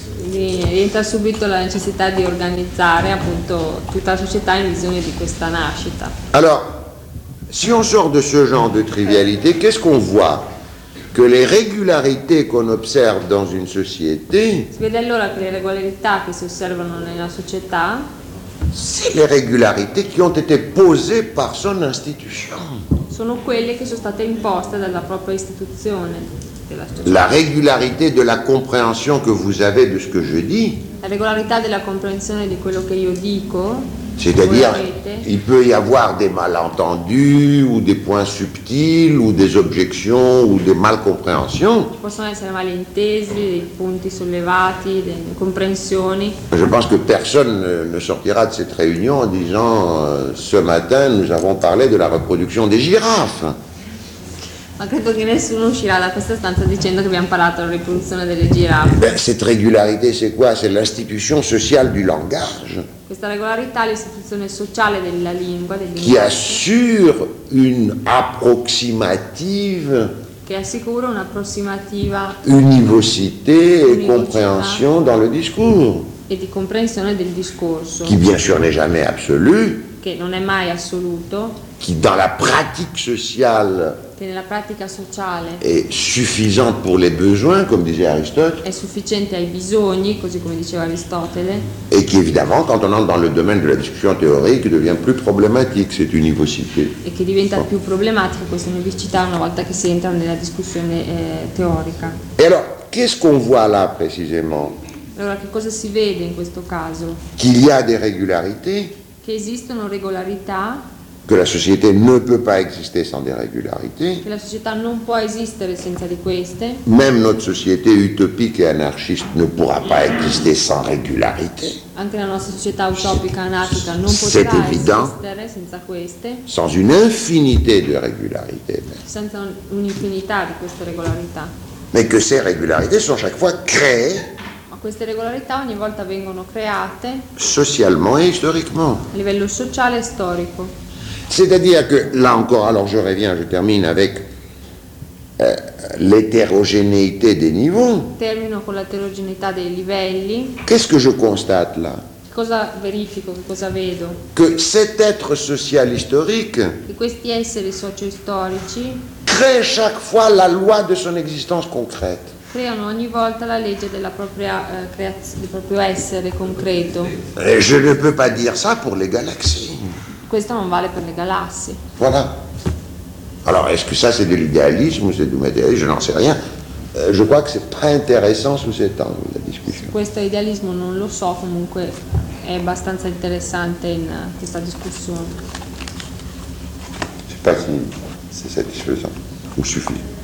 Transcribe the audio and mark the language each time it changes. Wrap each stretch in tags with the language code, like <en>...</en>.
<it>rientra subito la necessità di organizzare appunto tutta la società in visione di questa nascita.</it> <fr>Alors, si on sort de ce genre de trivialité, qu'est-ce qu'on voit? Que les régularités qu'on observe dans une société.</fr> <it>Si vede allora che le regolarità che si osservano nella società.</it> <fr>C'est les régularités qui ont été posées par son institution.</fr> <it>Sono quelle che sono state imposte dalla propria istituzione.</it> <fr>La régularité de la compréhension que vous avez de ce que je dis.</fr> <it>La regolarità della comprensione di quello che io dico.</it> <fr>C'est-à-dire, il peut y avoir des malentendus ou des points subtils ou des objections ou des malcompréhensions.</fr> <it>Ci possono essere malintesi, dei punti sollevati, delle incomprensioni.</it> <fr>Je pense que personne ne sortira de cette réunion en disant ce matin nous avons parlé de la reproduction des girafes.</fr> <it>Ma credo che nessuno uscirà da questa stanza dicendo che abbiamo parlato della riproduzione delle girafe.</it> <fr>Ben, cette régularité, c'est quoi? C'est l'institution sociale du langage.</fr> <it>Questa regolarità è l'istituzione sociale della lingua, del linguaggio.</it> <fr>Qui assure une approximative.</fr> <it>Che assicura un'approssimativa.</it> <fr>Univocité et compréhension dans le discours.</fr> <it>E di comprensione del discorso.</it> <fr>Qui bien sûr n'est jamais absolu.</fr> <it>Che non è mai assoluto.</it> <fr>Qui dans la pratique sociale.</fr> <it>Che nella pratica sociale.</it> <fr>Est suffisante pour les besoins, comme disait Aristote.</fr> <it>È sufficiente ai bisogni, così come diceva Aristotele.</it> <fr>Et qui évidemment, quand on entre dans le domaine de la discussion théorique, devient plus problématique cette univocité.</fr> <it>E che diventa più problematica questa univocità una volta che si entra nella discussione teorica.</it> <fr>Et alors, qu'est-ce qu'on voit là précisément?</fr> <it>Allora, che cosa si vede in questo caso?</it> <fr>Qu'il y a des régularités.</fr> <it>Che esistono regolarità.</it> <fr>Que la société ne peut pas exister sans des régularités.</fr> <it>Che la società non può esistere senza di queste.</it> <fr>Même notre société utopique et anarchiste ne pourra pas exister sans régularité.</fr> <it>Anche la nostra società utopica anarchica non potrà</it> <fr>c'est évident.</fr> <it>Esistere senza queste.</it> <fr>Sans une infinité de régularités.</fr> <it>Senza un'infinità di queste regolarità.</it> <fr>Mais que ces régularités sont chaque fois créées.</fr> <it>Queste regolarità ogni volta vengono create socialmente e historiquement. A livello sociale e storico.</it> <fr>C'est-à-dire que là encore, alors je reviens, je termine avec l'hétérogénéité des niveaux.</fr> <it>Termino con l'eterogeneità dei livelli.</it> <fr>Qu'est-ce que je constate là?</fr> <it>Cosa verifico, cosa vedo?</it> <fr>Que cet être social historique.</fr> <it>Che questi esseri socio-storici</it> <fr>crée chaque fois la loi de son existence concrète.</fr> <it>Creano ogni volta la legge della propria creazione, del proprio essere concreto.</it> <fr>Et je ne peux pas dire ça pour les galaxies.</fr> <it>Questo non vale per le galassie.</it> <fr>Voilà. Alors, est-ce que ça c'est de l'idéalisme ou c'est du matérialisme? Je n'en sais rien. Je crois que c'est pas intéressant sous cet angle la discussion.</fr> <it>Questo idealismo non lo so, comunque è abbastanza interessante in questa discussione.</it> <fr>C'est pas si c'est satisfaisant ou suffit.</fr>